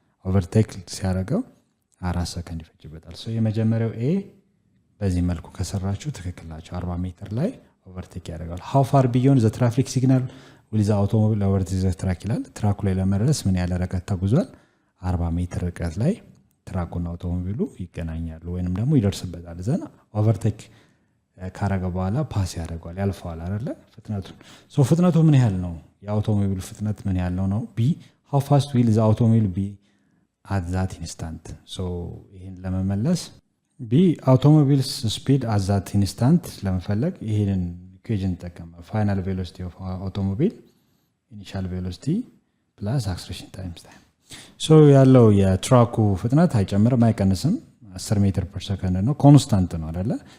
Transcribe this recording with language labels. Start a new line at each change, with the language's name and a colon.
Amharic: ኦቨርቴክ ሲያደርገው 4 ሰከንድ ይፈጅበታል። የመጀመሪያው ኤ በዚህ መልኩ ከሰራችሁ ትክክል ናቸው። 40 ሜትር ላይ ኦቨርቴክ ያደርጋል።
English: how far beyond the traffic signal will the automobile overtake the truck
Amharic: ይላል። ትራኩ ላይ ለመድረስ ምን ያህል ርቀት ተጉዟል? 40 ሜትር ርቀት ላይ ትራኩና አውቶሞቢሉ ይገናኛሉ ወይንም ደግሞ ይደርስበታል። ዘና ኦቨርቴክ ካረገ በኋላ ፓስ ያደርገዋል፣ ያልፈዋል አይደለ? ፍጥነቱ ምን ያህል ነው? የአውቶሞቢሉ ፍጥነት ምን ያህል ነው?
English: ቢ how fast will the automobile be at that instant?
Amharic: ይሄን ለመመለስ ቢ
English: automobile's speed at that instant
Amharic: ለመፈለግ ይሄንን ኢኩዌሽን ተጠቀመ።
English: ፋይናል ቬሎሲቲ ኦፍ አውቶሞቢል ኢኒሻል ቬሎሲቲ ፕላስ አክሰለሬሽን ታይምስ ታይም።
Amharic: ያለው የትራኩ ፍጥነት አይጨምርም አይቀንስም። 10 ሜትር ፐር ሰከንድ ነው፣ ኮንስታንት ነው አይደለ?